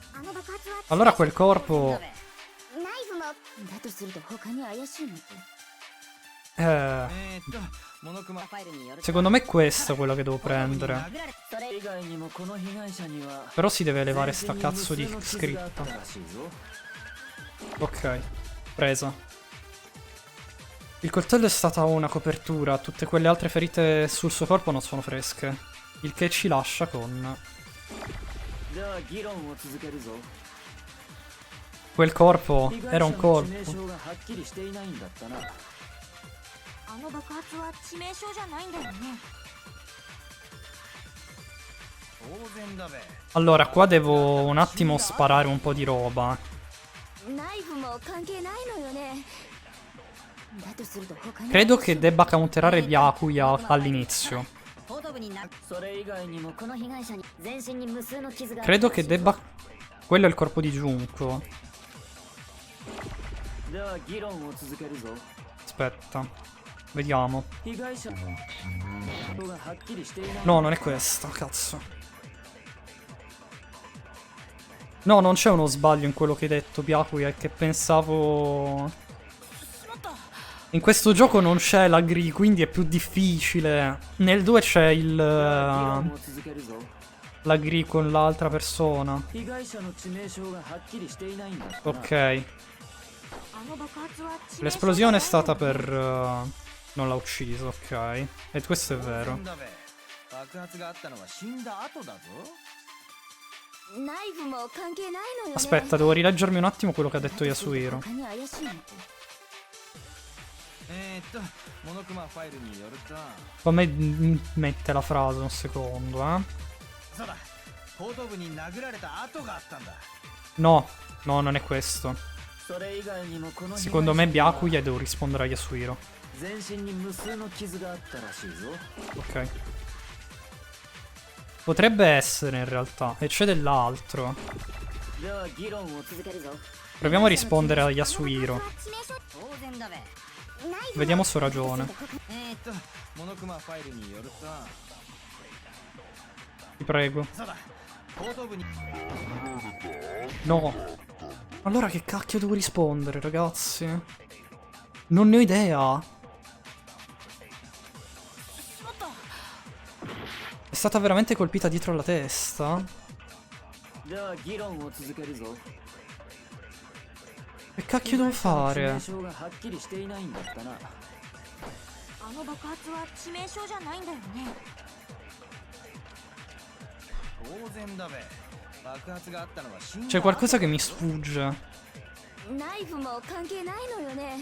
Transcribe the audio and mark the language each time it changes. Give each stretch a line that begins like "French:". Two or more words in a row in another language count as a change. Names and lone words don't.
Japanese: あの爆発は
Italian: Allora quel corpo.
Japanese: ナイフも。だとすると他に怪しいの。モノクマファイルによると、
Italian: Secondo me è questa quella che devo prendere.
Japanese: それ以外にもこの被害者には
Italian: Però si deve elevare sta
Japanese: 全身に
Italian: cazzo
Japanese: 無
Italian: di
Japanese: 数の傷があった
Italian: scritta.
Japanese: らしいぞ。
Italian: Ok, presa. Il coltello è stata una copertura, tutte quelle altre ferite sul suo corpo non sono fresche. Il che ci lascia con
Japanese: では議論を続けるぞ。
Italian: quel corpo
Japanese: 被害
Italian: era
Japanese: 者
Italian: un
Japanese: の致
Italian: colpo.
Japanese: 命傷がはっきりしていないんだったな。あの爆発は致命傷じゃないんだよね。当然だべ。
Italian: Allora, qua devo un attimo sparare un po' di roba.
Japanese: ナイフも関係ないのよね。だとすると他に。
Italian: Credo che debba counterare Byakuya all'inizio.
Japanese: 後頭部にな。それ以外にもこの被害者に全身に無数の傷が。
Italian: Credo che debba... Quello è il corpo di Junko. では議論を続けるぞ。 Aspetta. Vediamo. 被害者がはっきりしていない。 No, non è questa, cazzo. No, non c'è uno sbaglio in quello che hai detto, Byakuya, è che pensavo... In questo gioco non c'è la gri, quindi è più difficile. Nel 2 c'è
Japanese: 議論を続けるぞ。
Italian: la gri con l'altra persona.
Japanese: 被害者の致命傷がはっきりしていないんだったな。
Italian: Ok.
Japanese: あの爆発は致命傷。
Italian: L'esplosione è stata per... non l'ha ucciso, ok. E questo è
Japanese: 当
Italian: vero.
Japanese: 然だべ。爆発があったのは死んだ後だぞ。ナイフも関係ないのよね。
Italian: Aspetta, devo rileggermi un attimo quello che ha detto Yasuhiro.
Japanese: 他に怪しいの。モノクマファイルによると、
Italian: Fammi mette la frase un secondo, eh.
Japanese: そうだ。後頭部に殴られた跡があったんだ。
Italian: No, no, non è questo.
Japanese: それ以外にもこの被害者
Italian: Secondo me
Japanese: には
Italian: Byakuya e devo rispondere a Yasuhiro.
Japanese: 全身に無数の傷があったらしいぞ。
Italian: Ok. Potrebbe essere in realtà. E c'è dell'altro.
Japanese: では議論を続けるぞ
Italian: Proviamo a rispondere a Yasuhiro.
Japanese: 当然だべ
Italian: Vediamo se ho ragione.
Japanese: モノクマファイルによると
Italian: Ti prego.
Japanese: そうだ後頭部に
Italian: No. Allora che cacchio devo rispondere, ragazzi? Non ne ho idea. È stata veramente colpita dietro la testa?
Japanese: では議論を続けるぞ
Italian: Che cacchio devo
Japanese: 致
Italian: fare?
Japanese: 命傷がはっきりしていないんだったなあの爆発は致命傷じゃないんだよね当然だべ爆発があったのは死んだ
Italian: C'è qualcosa che mi sfugge.
Japanese: ナイフも関係ないのよね。